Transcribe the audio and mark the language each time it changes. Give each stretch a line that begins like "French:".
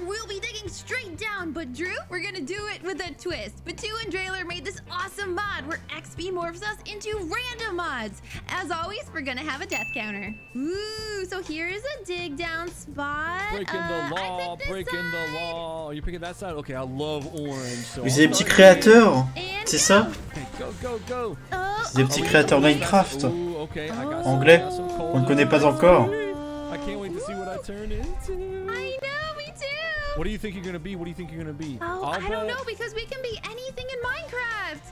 English: We'll be digging straight down, but Drew, we're gonna do it with a twist. Batu and Drailer made this awesome mod where XP morphs us into random mods. As always, we're gonna have a death counter. Ooh, so here is a dig down spot. Breaking the law, breaking the law. Are you picking that side? Okay, I love orange. So
French: vous êtes des petits créateurs, c'est ça?
English: Go, go, go.
French: C'est des petits créateurs Minecraft. Anglais, on ne connaît pas encore.
English: I can't wait to see what I turn into. I know, me too. What do you think you're gonna be? What do you think you're gonna be? Oh, I don't know because we can be anything in Minecraft.